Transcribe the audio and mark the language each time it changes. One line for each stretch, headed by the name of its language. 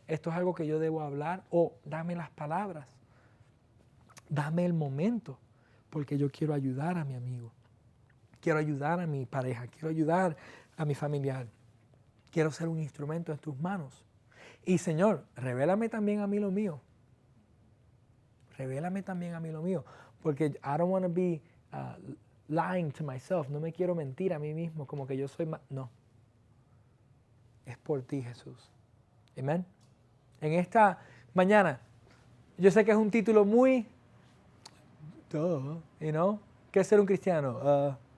Spanish: Esto es algo que yo debo hablar. O dame las palabras. Dame el momento. Porque yo quiero ayudar a mi amigo. Quiero ayudar a mi pareja. Quiero ayudar a mi familiar. Quiero ser un instrumento en tus manos. Y Señor, revélame también a mí lo mío. Revélame también a mí lo mío.
English: Porque I don't want to be lying to myself.
Spanish: No me quiero mentir a mí mismo como que yo soy más. No. Es por ti, Jesús. Amén. En esta mañana, yo sé que es un título muy, ¿qué es ser un cristiano?